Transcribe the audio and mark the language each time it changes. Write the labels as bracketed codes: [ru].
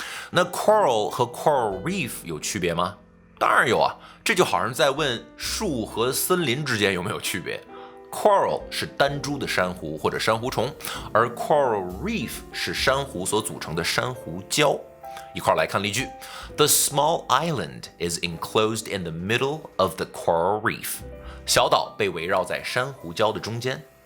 [zh] 那 coral 和 coral reef 有区别吗？当然有啊，这就好像在问树和森林之间有没有区别。 Coral 是单株的珊瑚或者珊瑚虫，而 coral reef 是珊瑚所组成的珊瑚礁。一块儿来看例句 [en] The small island is enclosed in the middle of the coral reef. [zh] 小岛被围绕在珊瑚礁的中间。